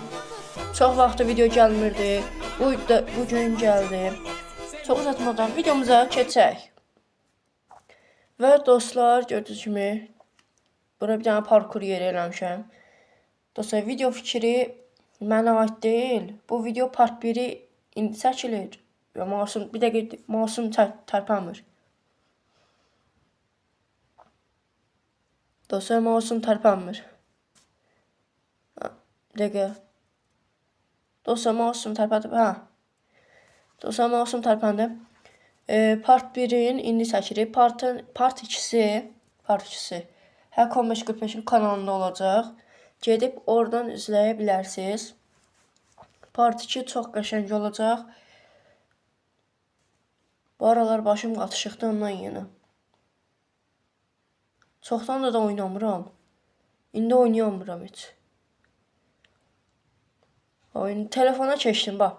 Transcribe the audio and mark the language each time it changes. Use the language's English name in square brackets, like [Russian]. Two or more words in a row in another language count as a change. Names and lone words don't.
[Azerbaijani] Çox vaxtı video gəlmirdi. Bu gün gəldi. Çox uzatmadan videomuza keçək. Və dostlar, gördüyünüz kimi bura bir dənə parkur yeri eləmişəm. Dostlar, video fikri mənə aid deyil. Bu video part 1-i indi çəkilir. Masum, bir dəqiqə masum tərpənmir. Dostlar, masum tərpənmir. Bir dəqiqə. Dostlar, masum tərpəndi. Dostlar, masum tərpəndi. Part 1-in indi çəkirik. Part 2-si Hack 1545-in kanalında olacaq. Gedib oradan izləyə bilərsiniz. Part 2 çox qəşəng olacaq. Bu aralar başım qatışıqdı ondan yenə. Çoxdan da oynamıram. İndi oynayamıram heç. Telefona keçdim, bax.